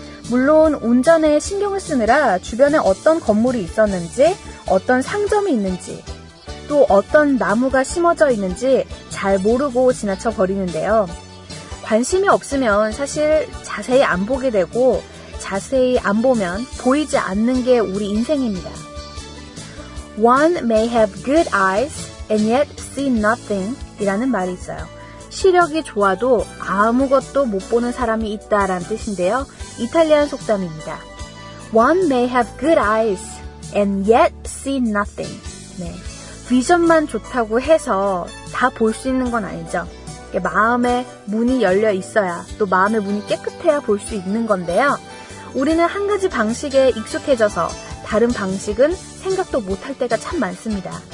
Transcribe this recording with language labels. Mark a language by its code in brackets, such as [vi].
[ko] 물론 운전에 신경을 쓰느라 주변에 어떤 건물이 있었는지, 어떤 상점이 있는지, 또 어떤 나무가 심어져 있는지 잘 모르고 지나쳐 버리는데요. 관심이 없으면 사실 자세히 안 보게 되고 자세히 안 보면 보이지 않는 게 우리 인생입니다. [en] One may have good eyes and yet see nothing [ko] 이라는 말이 있어요. 시력이 좋아도 아무것도 못 보는 사람이 있다라는 뜻인데요. 이탈리안 속담입니다. [en] One may have good eyes and yet see nothing. [ko] 네, 비전만 좋다고 해서 다 볼 수 있는 건 아니죠. 마음의 문이 열려 있어야, 또 마음의 문이 깨끗해야 볼 수 있는 건데요. 우리는 한 가지 방식에 익숙해져서 다른 방식은 생각도 못할 때가 참 많습니다.